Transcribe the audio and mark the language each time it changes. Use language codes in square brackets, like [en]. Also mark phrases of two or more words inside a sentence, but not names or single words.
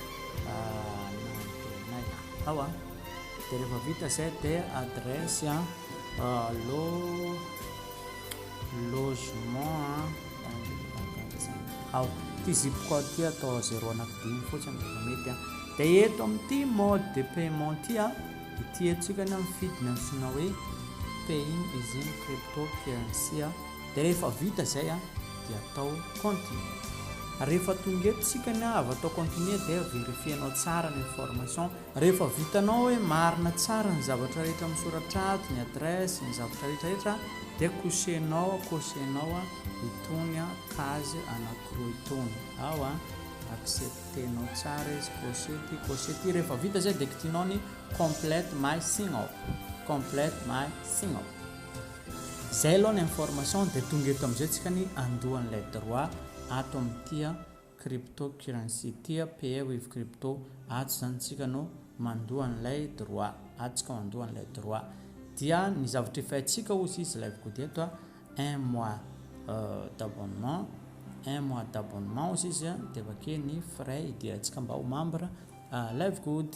[mg] dia rehefa vita zay dia [fr] adresse logement [mg] ty [en] zip code [mg] ty atao 095 fotsiny mety dia eto amin'ity [fr] mode de paiement [mg] ty ity etsika ny amifidiny amsina hoe [en] paying using cryptocurrency [mg] dia rehefa vita zay dia atao continue. Rehefa tonga eto tsika ny avy atao continue dia verifienao tsara ny information. Rehefa vitanao hoe marina tsara ny zavatra rehetra misoratra ato, ny adresse, ny zavatra rehetrarehetra dia cosenao itony case anankiroa itony acceptenao tsara izy cosety. Rehefa vita zay dia kitianao ny [en] complete my sign up. [mg] Zay aloha ny information dia tonga eto amin'izay tsika ny andohan'ilay droit ato amin'ity cryptocurrency ty [en] pay with crypto [mg] ato zany tsika no mandohan'ilay droit dia ny zavatra efa haintsika ozy izy live good eto [fr] un mois d'abonnement [mg] ozy izy dia avake ny frais idirantsika mba ho membre live good.